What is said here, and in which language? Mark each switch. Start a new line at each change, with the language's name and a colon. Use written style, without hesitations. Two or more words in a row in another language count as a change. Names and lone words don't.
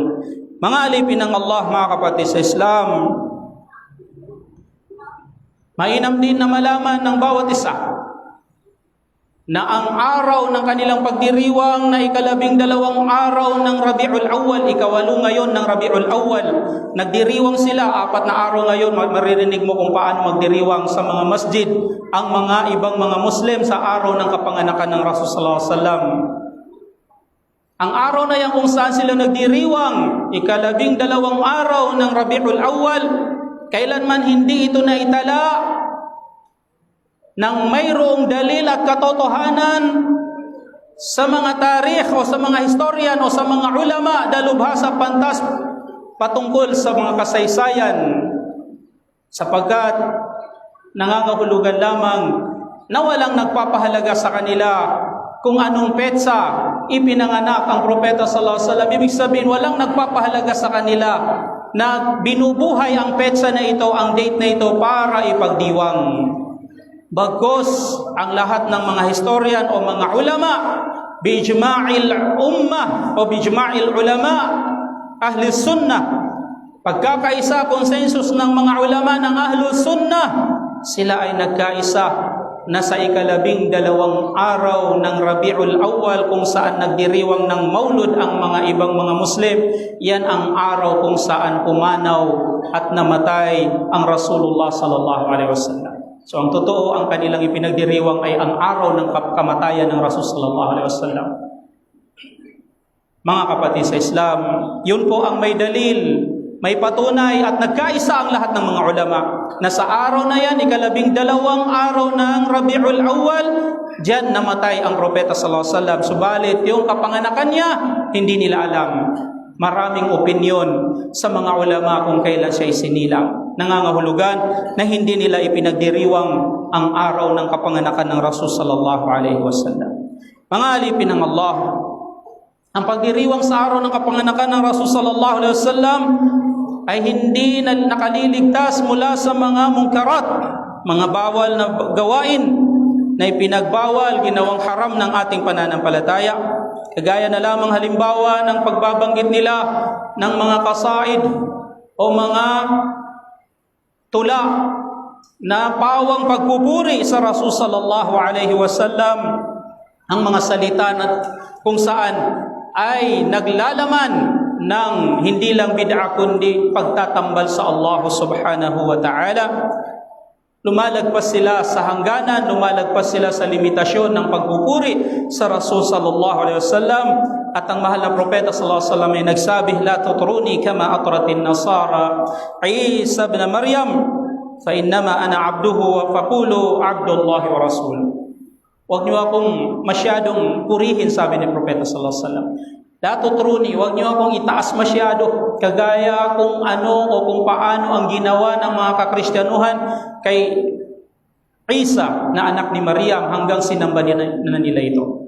Filipino: Mga alipin ng Allah, mga kapatid sa Islam, mainam din na malaman ng bawat isa na ang araw ng kanilang pagdiriwang na ika-12 araw ng Rabiul Awwal, ika-8 ngayon ng Rabiul Awwal, nagdiriwang sila, 4 na araw ngayon. Maririnig mo kung paano magdiriwang sa mga masjid ang mga ibang mga Muslim sa araw ng kapanganakan ng Rasul
Arabic: صلى الله عليه وسلم.
Filipino: Ang araw na yan kung saan sila nagdiriwang, ika-12 araw ng Rabiul Awwal, kailanman hindi ito naitala nang mayroong dalil at katotohanan sa mga tarikh o sa mga historian o sa mga ulama, dalubhasa pantas patungkol sa mga kasaysayan, sapagkat nangangahulugan lamang na walang nagpapahalaga sa kanila kung anong petsa ipinanganak ang Propeta
Arabic: صلى الله عليه وسلم.
Filipino: Ibig sabihin, walang nagpapahalaga sa kanila na binubuhay ang petsa na ito, ang date na ito para ipagdiwang. Bagkus ang lahat ng mga historian o mga ulama,
Arabic: بإجماع الأمة
Filipino: o
Arabic: بإجماع العلماء أهل السنة,
Filipino: Pagkakaisa, konsensus ng mga ulama ng
Arabic: أهل السنة,
Filipino: sila ay nagkaisa na sa 12 araw ng Rabiul Awwal kung saan nagdiriwang ng maulud ang mga ibang mga Muslim, yan ang araw kung saan pumanaw at namatay ang Rasulullah
Arabic: صلى الله عليه وسلم.
Filipino: So ang totoo, ang kanilang ipinagdiriwang ay ang araw ng kamatayan ng Rasul
Arabic: صلى الله عليه وسلم.
Filipino: Mga kapatid sa Islam, yun po ang may dalil, may patunay at nagkaisa ang lahat ng mga ulama na sa araw na yan, 12 araw ng Rabiul Awwal, diyan namatay ang propeta
Arabic: صلى الله عليه وسلم.
Filipino: Subalit yung kapanganakan niya, hindi nila alam. Maraming opinyon sa mga ulama kung kailan siya isinilang. Nangangahulugan na hindi nila ipinagdiriwang ang araw ng kapanganakan ng Rasul
Arabic: صلى الله عليه وسلم.
Filipino: Mga alipin ng Allah, ang pagdiriwang sa araw ng kapanganakan ng Rasul
Arabic: صلى الله عليه وسلم
Filipino: ay hindi na nakaliligtas mula sa mga mungkarat, mga bawal na gawain na ipinagbawal, ginawang haram ng ating pananampalataya. Kagaya na lamang halimbawa ng pagbabanggit nila ng mga kasaid o mga tula na pawang pagpupuri sa Rasul
Arabic: صلى الله عليه وسلم,
Filipino: ang mga salita na kung saan ay naglalaman ng hindi lang bid'a kundi pagtatambal sa Allah
Arabic: سبحانه وتعالى.
Filipino: Lumalagpas sila sa hangganan, lumalagpas sila sa limitasyon ng pagpupuri sa Rasul
Arabic: صلى الله عليه وسلم.
Filipino: At ang mahal na propeta
Arabic: صلى الله عليه وسلم
Filipino: ay nagsabi,
Arabic: لا تطروني كما أطرت النصارى عيسى ابن مريم فإنما أنا عبده فقولوا عبد الله ورسوله.
Filipino: Huwag niyo akong masyadong purihin, sabi ni propeta
Arabic: صلى الله عليه وسلم. لا تطروني,
Filipino: huwag niyo akong itaas masyado, kagaya kung ano o kung paano ang ginawa ng mga kakristyanuhan kay Isa na anak ni Maryam hanggang sinamba na nila ito.